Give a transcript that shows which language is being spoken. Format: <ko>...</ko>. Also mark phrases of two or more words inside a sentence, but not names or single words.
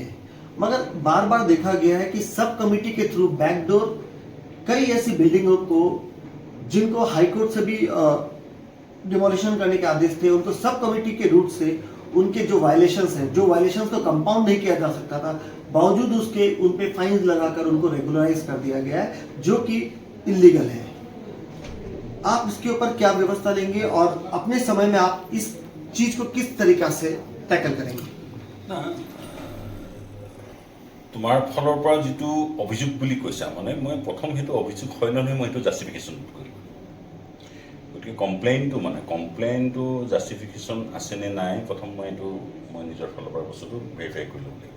<hi>मगर बार बार देखा गया है कि</hi> <en>sub committee</en> <hi>के थ्रू बैकडोर कई ऐसी बिल्डिंगों को जिनको</hi> <en>high court</en> <hi>से भी डिमोलिशन करने के आदेश थे उनको</hi> <en>sub committee</en> <hi>के रूट से उनके जो वायलेशंस हैं, जो वायलेशंस को कंपाउंड नहीं किया जा सकता था, बावजूद उसके उन पे फाइन्स लगाकर उनको रेगुलराइज कर दिया गया है, जो कि इलीगल है। आप इसके ऊपर क्या व्यवस्था लेंगे और अपने समय में आप इस चीज को किस तरीका से टैकल करेंगे?</hi> <as>না তোমাৰ ফালৰ পৰা যিটো অভিযোগ বুলি কৈছা, মানে মই প্ৰথম সেইটো অভিযোগ হয় নহয় মই সেইটো জাষ্টিফিকেশ্যন কৰিম। গতিকে</as> <en>complaint justification</en> <as>আছেনে নাই প্ৰথম মই নিজৰ ফালৰ পৰা বস্তুটো ভেৰিফাই কৰি ল'ব লাগিব।</as>